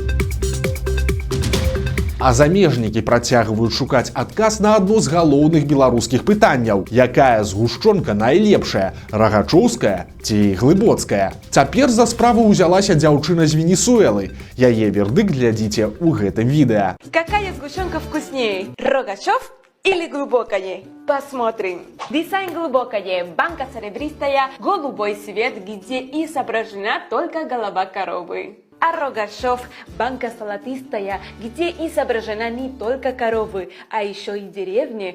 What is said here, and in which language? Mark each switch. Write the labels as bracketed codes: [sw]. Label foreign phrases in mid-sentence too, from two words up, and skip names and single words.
[be] А замежнікі працягваюць шукаць адказ на адно з галоўных беларускіх пытанняў. Якая згушчонка найлепшая? Рагачоўская ці глыбоцкая? Цяпер за справу ўзялася дзяўчына з Венесуэлы. Яе вердыкт глядзіце ў гэтым відэа. [ru] Какая сгущенка вкуснее? Рогачев или глубокое? Посмотрим. Дизайн глубокое, банка серебристая, голубой цвет, где изображена только голова коровы. А Рогачев – банка золотистая, где изображена не только коровы, а еще и деревни.